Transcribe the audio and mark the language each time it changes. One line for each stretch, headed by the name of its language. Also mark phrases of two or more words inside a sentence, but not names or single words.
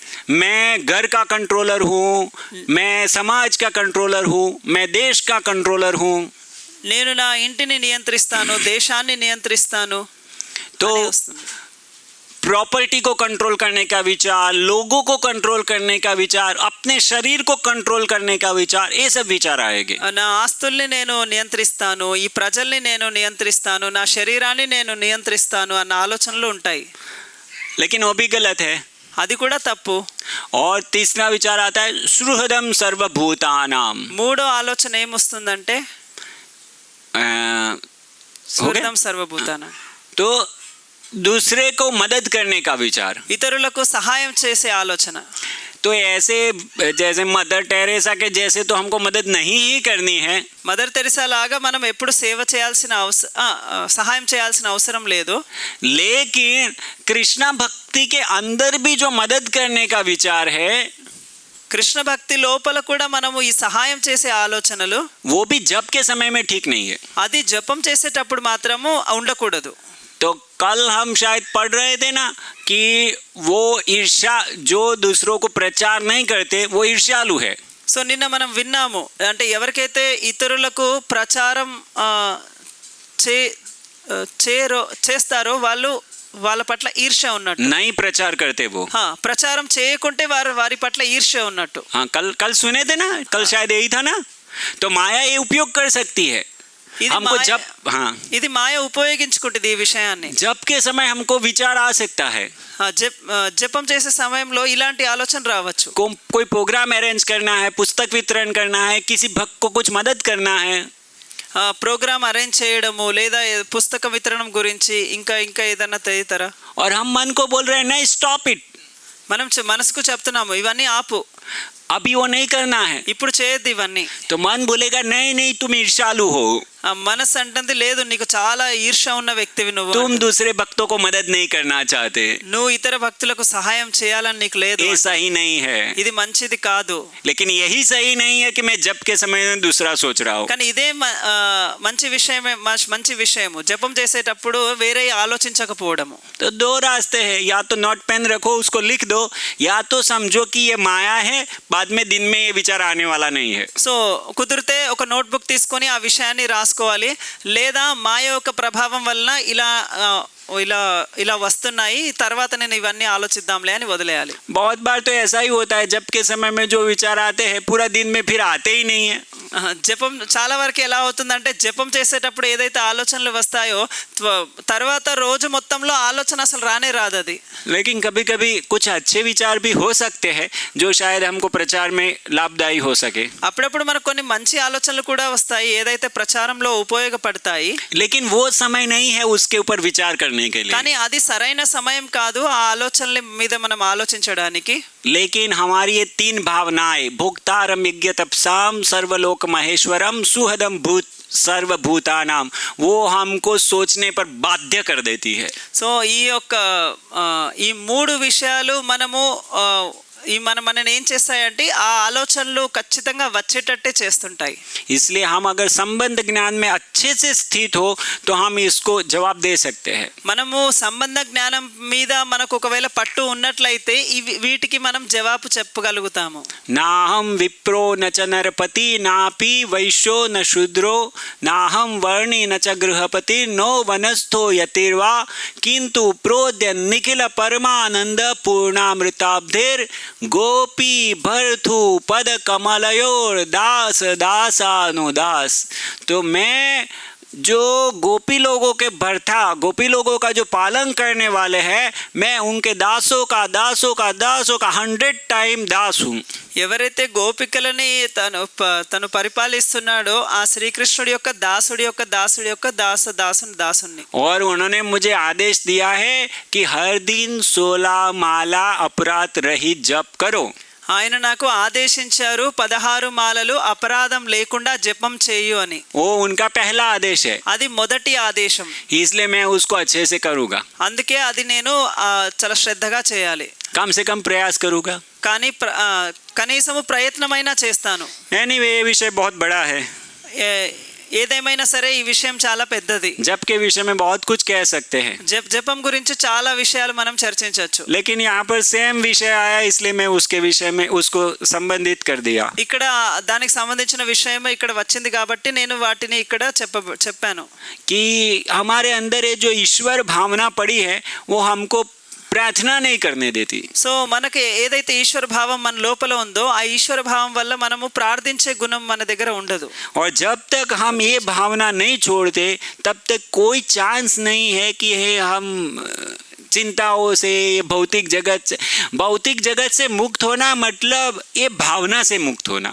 Hindi: मैं घर का कंट्रोलर हूँ, मैं समाज का कंट्रोलर हूँ, मैं देश का कंट्रोलर हूँ।
Telugu: నేను నా ఇంటిని నియంత్రిస్తాను, దేశాన్ని నియంత్రిస్తాను.
Hindi: तो प्रॉपर्टी को कंट्रोल करने का विचार, लोगों को कंट्रोल करने का विचार, अपने शरीर को कंट्रोल करने का विचार, ये सब विचार आएंगे।
Telugu: నా ఆస్తుల్ని నేను నియంత్రిస్తాను, ఈ ప్రజల్ని నేను నియంత్రిస్తాను, నా శరీరాన్ని నేను నియంత్రిస్తాను అన్న ఆలోచనలు ఉంటాయి.
Hindi: लेकिन वो भी गलत है।
Telugu: అది కూడా తప్పు.
Hindi: और तीसरा विचार आता है
Sanskrit: सुहृदम सर्वभूतानाम।
Telugu: మూడో ఆలోచన ఏమొస్తుందంటే
Sanskrit: సుహృదం సర్వభూతానాం,
Hindi: तो दूसरे को मदद करने का विचार।
Telugu: ఇతరులకు సహాయం చేసే ఆలోచన.
Hindi: तो ऐसे जैसे मदर टेरेसा के जैसे तो हमको मदद नहीं ही करनी है।
Telugu: మదర్ తెరిసా లాగా మనం ఎప్పుడు సేవ చేయాల్సిన సహాయం చేయాల్సిన అవసరం లేదు.
Hindi: लेकिन कृष्णा भक्ति के अंदर भी जो मदद करने का विचार है,
Telugu: కృష్ణ భక్తి లోపల కూడా మనము ఈ సహాయం చేసే ఆలోచనలు,
Hindi: वो भी जप के समय में ठीक नहीं है।
Telugu: అది జపం చేసేటప్పుడు మాత్రము ఉండకూడదు.
Hindi: तो कल हम शायद पढ़ रहे थे ना कि वो ईर्ष्या, जो दूसरों को प्रचार नहीं करते वो ईर्ष्यालु है।
Telugu: సో నిన్న మనం విన్నాము, అంటే ఎవరికైతే ఇతరులకు ప్రచారం చేస్తారో వాళ్ళు వాళ్ళ పట్ల ఈర్ష్య ఉన్నట్టు.
Hindi: नहीं प्रचार करते वो,
Telugu: ప్రచారం చేయకుంటే వారి పట్ల ఈర్ష్య ఉన్నట్టు.
Hindi: हाँ, कल सुने थे ना, कल शायद यही था ना। तो माया ये उपयोग कर सकती है हमको जब, हाँ,
Telugu: ఇది మాయ ఉపయోగించుకుంటుంది ఈ విషయాన్ని.
Hindi: जब के समय हमको विचार आ सकता है।
Telugu: జపం చేసే సమయంలో ఇలాంటి ఆలోచన రావచ్చు.
Hindi: कोई
English: program arrange
Hindi: करना है, पुस्तक वितरण करना है, किसी भक्त को कुछ मदद करना है,
English: program arrange
Telugu: చేయడము లేదా పుస్తక వితరణం గురించి ఇంకా ఏదైనా తదితర.
Hindi: और हम मन को बोल रहे हैं नहीं,
English: stop it,
Telugu: మనం మనసుకు చెప్తున్నాము ఇవన్నీ ఆపు,
Hindi: अभी वो नहीं करना है।
Telugu: ఇప్పుడు చేయొద్దు ఇవన్నీ.
Hindi: तो मन बोलेगा नहीं नहीं, तुम ईर्ष्यालु हो,
Telugu: మనసు అంటుంది లేదు నీకు చాలా ఈర్ష్య ఉన్న వ్యక్తివి నువ్వు,
Hindi: तुम दूसरे भक्तों को मदद नहीं करना चाहते,
Telugu: నువ్వు ఇతర భక్తులకు సహాయం చేయాలని నీకు లేదు,
Hindi: ये सही नहीं है।
Telugu: ఇది మంచిది కాదు.
Hindi: लेकिन यही सही नहीं है कि मैं जप के समय में दूसरा सोच रहा हूँ।
Telugu: కానీ ఇదే మంచి విషయమే, మంచి విషయము జపం చేసేటప్పుడు వేరే ఆలోచించకపోవడము.
Hindi: तो 2 रास्ते हैं, या तो
English: note pen
Hindi: रखो उसको लिख दो, या तो समझो कि ये माया है, बाद में दिन में ये विचार आने वाला नहीं है।
Telugu: సో కుదిరితే ఒక నోట్బుక్ తీసుకొని ఆ విషయాన్ని రాసుకోవాలి, లేదా మాయ యొక్క ప్రభావం వలన ఇలా వస్తున్నాయి, తర్వాత నేను ఇవన్నీ ఆలోచిద్దాంలే అని వదిలేయాలి.
Hindi: बहुत बार तो ऐसा ही होता है, जप के समय में जो विचार आते हैं पूरा दिन में फिर आते ही नहीं है।
Telugu: జపం చాలా వరకు ఎలా అవుతుందంటే జపం చేసేటప్పుడు ఏదైతే ఆలోచనలు వస్తాయో తర్వాత రోజు మొత్తంలో ఆలోచన అసలు రానే రాదు అది.
Hindi: लेकिन कभी कभी कुछ अच्छे विचार भी हो सकते हैं जो शायद हमको प्रचार में लाभदायी हो सके।
Telugu: అప్పుడప్పుడు మనకు కొన్ని మంచి ఆలోచనలు కూడా వస్తాయి ఏదైతే ప్రచారంలో ఉపయోగపడతాయి.
Hindi: लेकिन वो समय नहीं है उसके ऊपर विचार करने के लिए,
Telugu: కానీ అది సరైన సమయం కాదు ఆ ఆలోచనల మీద మనం ఆలోచించడానికి.
Hindi: लेकिन हमारी ये 3 भावनाएं,
Sanskrit: भोक्तारम यज्ञ तपसाम सर्वलोक महेश्वरम सुहदम भूत सर्वभूतानाम,
Hindi: वो हमको सोचने पर बाध्य कर देती है.
Telugu: సో ఈ 3 విషయాలు మనని ఏం చేస్తాయంటే ఆ ఆలోచనలు ఖచ్చితంగా వచ్చేటట్టే చేస్తుంటాయి.
Hindi: इसलिए हम अगर संबंध ज्ञान में अच्छे से स्थित हो तो हम इसको जवाब दे सकते हैं.
Telugu: మనము సంబంధ జ్ఞానం మీద మనకు ఒకవేళ పట్టు ఉన్నట్లయితే వీటికి మనం జవాబు చెప్పగలుగుతాము.
Sanskrit: नाहम विप्रो न च नरपति नापि वैश्यो न शूद्रो नाहम वर्णी न च गृहपति नो वनस्थो यतिर्वा किंतु प्रोद्य निखिल परमानंद पूर्णामृताब्धेर गोपी भरथु पद कमलयोर दास दासानुदास.
Hindi: तो मैं जो गोपी लोगों के भर्ता, गोपी लोगों का जो पालन करने वाले हैं, मैं उनके दासों का 100 टाइम दास हूँ.
Telugu: ఎవరైతే గోపికలని తను పరిపాలిస్తున్నాడో ఆ శ్రీకృష్ణుడి యొక్క దాసుడి యొక్క దాసుడి యొక్క దాసుని.
Hindi: और उन्होंने मुझे आदेश दिया है कि हर दिन 16 माला अपराध रहित जप करो.
Telugu: ఆయన నాకు ఆదేశించారు 16 మాలలు అపరాధం లేకుండా జపం చేయు అని.
Hindi: वो उनका पहला आदेश है,
Telugu: అది మొదటి ఆదేశం.
Hindi: इसलिए मैं उसको अच्छे से करूँगा,
Telugu: అందుకే అది నేను చాలా శ్రద్ధగా చేయాలి.
Hindi: कम से कम प्रयास करूँगा.
Telugu: కానీ కనీసము ప్రయత్నమైనా చేస్తాను.
Hindi: एनीवे ये विषय बहुत बड़ा है.
Telugu: ఏదేమైనా సరే ఈ విషయం చాలా పెద్దది.
Hindi: जप के विषय में बहुत कुछ कह सकते हैं,
Telugu: జపం గురించి చాలా విషయాలు మనం చర్చించవచ్చు.
Hindi: लेकिन यहाँ पर सेम विषय आया, इसलिए मैं उसके विषय में उसको संबंधित कर दिया.
Telugu: ఇక్కడ దానికి సంబంధించిన విషయం ఇక్కడ వచ్చింది కాబట్టి నేను వాటిని ఇక్కడ చెప్పాను.
Hindi: कि हमारे अंदर ये जो ईश्वर भावना पड़ी है वो हमको प्रार्थना नहीं करने देती.
Telugu: సో మనకి ఏదైతే ఈశ్వర భావం మన లోపల ఉందో ఆ ఈశ్వర భావం వల్ల మనము ప్రార్థించే గుణం మన దగ్గర ఉండదు.
Hindi: और जब तक हम ये भावना नहीं छोड़ते तब तक कोई चांस नहीं है कि हम चिंताओं से, भौतिक जगत से मुक्त होना मतलब ये भावना से मुक्त होना.